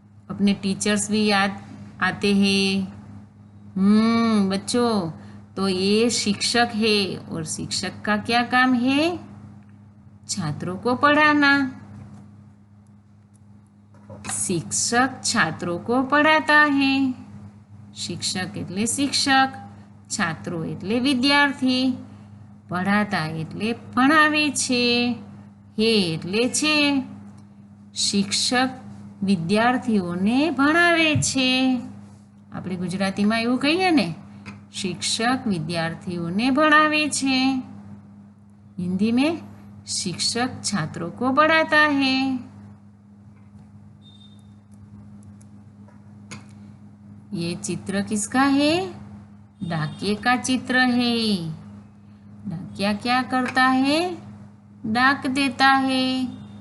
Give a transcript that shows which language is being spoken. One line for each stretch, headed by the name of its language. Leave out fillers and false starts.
Hindi: अपने टीचर्स भी याद आते हैं। बच्चों, तो ये शिक्षक है। और शिक्षक का क्या काम है? छात्रों को पढ़ाना। शिक्षक छात्रों को पढ़ाता है।
Gujarati: शिक्षक એટલે શિક્ષક, છાત્રો એટલે વિદ્યાર્થી, પઢાતા એટલે ભણાવે છે, હે એટલે છે। શિક્ષક વિદ્યાર્થીઓને ભણાવે છે। આપણે ગુજરાતીમાં એવું કહીએ ને, શિક્ષક વિદ્યાર્થીઓને ભણાવે છે।
Hindi: हिंदी में शिक्षक छात्रों को पढ़ाता है। ये चित्र किसका है? डाकिये का चित्र है। डाकिया क्या करता है? डाक देता है।